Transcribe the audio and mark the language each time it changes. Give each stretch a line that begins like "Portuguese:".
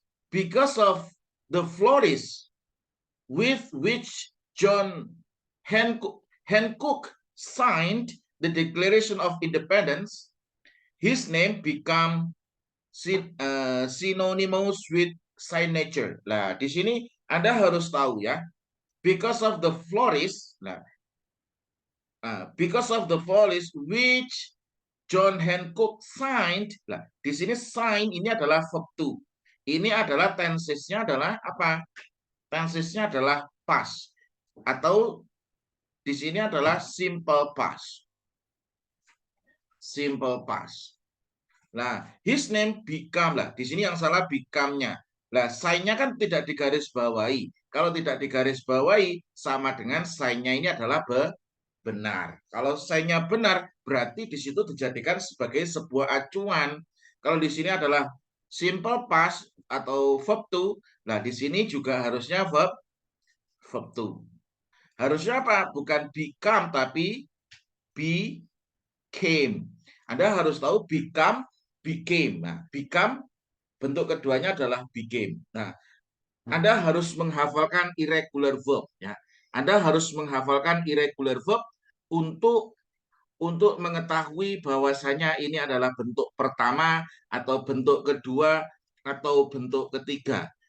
English: Because of the florist with which John Hancock signed the Declaration of Independence, his name become synonymous with signature.
Indonesian: Nah, di sini Anda harus tahu ya,
English: because of the florist, because of the florist which John Hancock signed.
Indonesian: Nah, di sini sign ini adalah verb to. Ini adalah tensesnya adalah apa? Tensesnya adalah past atau di sini adalah simple past.
English: Simple past. Nah, his name become lah.
Indonesian: Di sini yang salah become-nya. Nah, sign-nya kan tidak digarisbawahi. Kalau tidak digarisbawahi sama dengan sign-nya ini adalah benar. Kalau sign-nya benar, berarti di situ dijadikan sebagai sebuah acuan. Kalau di sini adalah simple past atau verb to, nah di sini juga harusnya verb to. Harusnya apa? Bukan become tapi became. Anda harus tahu become, became. Nah, become bentuk keduanya adalah became. Nah, Anda harus menghafalkan irregular verb ya. Anda harus menghafalkan irregular verb untuk mengetahui bahwasanya ini adalah bentuk pertama atau bentuk kedua atau bentuk ketiga.